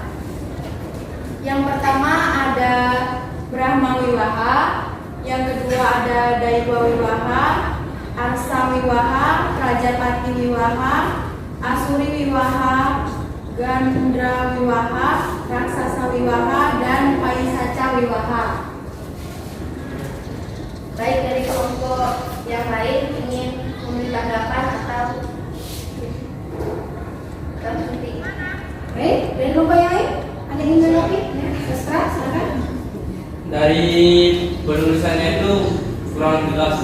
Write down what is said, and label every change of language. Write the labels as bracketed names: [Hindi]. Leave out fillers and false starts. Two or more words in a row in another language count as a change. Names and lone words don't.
[Indonesian] Yang pertama ada Brahma Wiwaha, yang kedua ada Daigwa Wiwaha, Arsa Wiwaha, Rajapati Wiwaha, Asuri Wiwaha, Gandra Wiwaha, Raksasa Wiwaha, dan Paisaca Wiwaha. Baik, dari kelompok yang lain ingin memberi tanggapan atau berhenti. Baik, dari kelompok yang lain ada yang ingin menanggapi? Ya, terserah, silakan. Dari penulisannya itu kurang jelas.